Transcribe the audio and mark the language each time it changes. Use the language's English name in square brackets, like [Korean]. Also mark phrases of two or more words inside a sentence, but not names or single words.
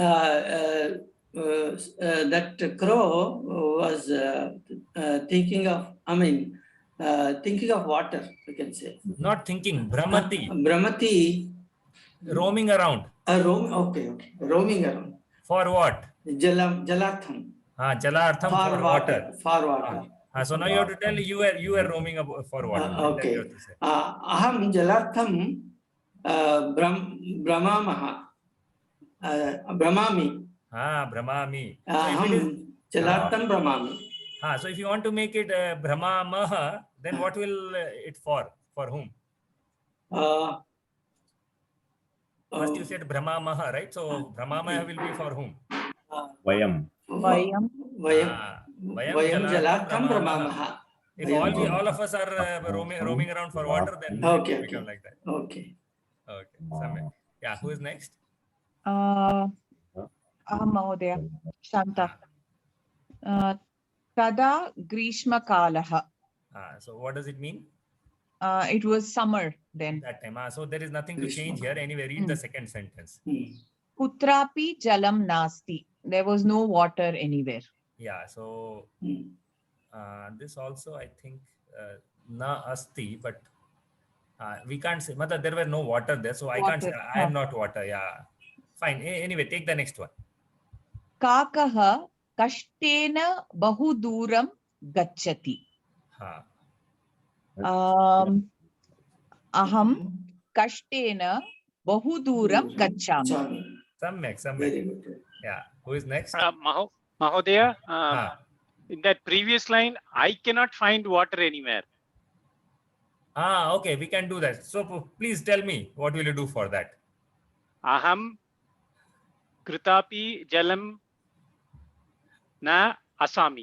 [English] That crow was thinking of water, you can say. Not thinking, Brahmati. Brahmati. Roaming around. Okay. Roaming around. For what? Jalartham. Jalartham for water. For water. So now you have to tell you were roaming for water. Okay. [Sanskrit] Aham Jalartham Brahmamaha. [English] Brahmami. Brahmami. [Sanskrit] Aham Jalartham Brahmami. [English] So if you want to make it Brahmamaha, then what will it for? For whom? First you said Brahmamaha, right? So Brahmamaha will be for whom? Vayam. [Sanskrit] Vayam Jalartham Brahmamaha. [English] If all of us are roaming around for water, then it will become like that. Okay. Yeah, who is next? [Sanskrit] Aham Mahodaya. Shanta. Tada Grishma Kalaha. [English] So what does it mean? It was summer then. That time. So there is nothing to change here. Anyway, read the second sentence. [Sanskrit] Kutrapi jalam nasti. [English] There was no water anywhere. Yeah. So this also I think [Sanskrit] na asti, [English] but we can't say. There were no water there, so I can't say I am not water. Yeah. Fine. Anyway, take the next one. [Sanskrit] Kakaha kashtena bahuduram gacchati. Aham kashtena bahuduram gacchami. [English] Samyak. Yeah. Who is next? Mahodaya, in that previous line, I cannot find water anywhere. Okay. We can do that. So please tell me, what will you do for that? [Sanskrit] Aham Kritapi Jalam Na Asami.